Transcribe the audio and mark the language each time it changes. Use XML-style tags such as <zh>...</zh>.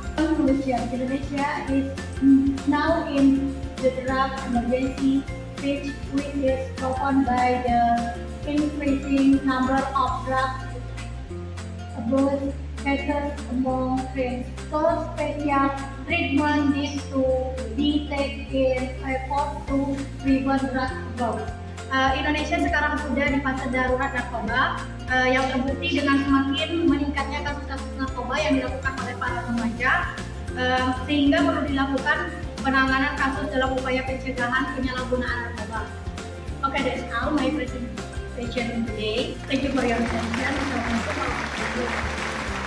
<en>Conclusion, Indonesia is now in the drug emergency stage, which is proven by the increasing number of drug abuse cases among teens. So special treatment needs to be taken effort to prevent drug abuse.</en> <id>Indonesia sekarang sudah di fase darurat narkoba yang terbukti dengan semakin meningkatnya kasus-kasus narkoba yang dilakukan oleh para remaja, sehingga perlu dilakukan penanganan kasus dalam upaya pencegahan penyalahgunaan narkoba.</id> <en>Okay, that's all my presentation today. Thank you for your attention. Assalamualaikum warahmatullahi wabarakatuh.</en>